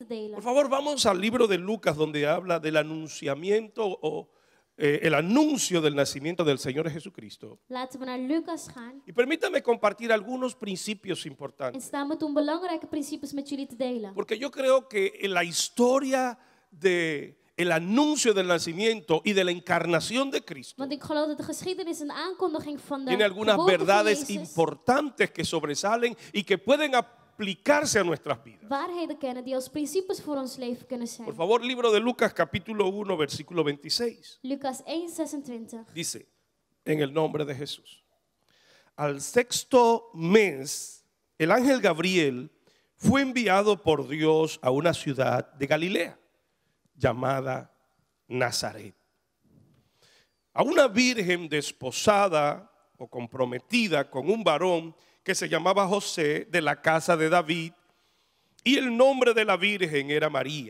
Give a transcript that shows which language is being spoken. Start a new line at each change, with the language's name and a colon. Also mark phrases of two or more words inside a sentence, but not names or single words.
Dutch: delen.
Spanish: Por favor, vamos al libro de Lucas, donde habla del anunciamiento o el anuncio del nacimiento del Señor Jesucristo.
Dutch: Laten we naar Lucas gaan.
Spanish: Y permítame compartir algunos principios
Dutch: En
Spanish: importantes.
Dutch: sta me toen belangrijke principes met jullie te delen.
Spanish: Porque yo creo que en la historia del anuncio del nacimiento y de la encarnación de Cristo
Dutch: Want ik geloof dat de geschiedenis en de aankondiging van de
Spanish: tiene algunas
Dutch: geboorte van
Spanish: verdades
Dutch: Jezus
Spanish: importantes que sobresalen y que pueden aplicarse a nuestras vidas.
Dutch: waarheden kennen die als principes voor ons leven kunnen
Spanish: Por
Dutch: zijn.
Spanish: favor, libro de Lucas capítulo 1, versículo 26. Lucas 1:26. Dice, en el nombre de Jesús: al sexto mes, el ángel Gabriel fue enviado por Dios a una ciudad de Galilea llamada Nazaret, a una virgen desposada o comprometida con un varón que se llamaba José, de la casa de David, y el nombre de la virgen era María.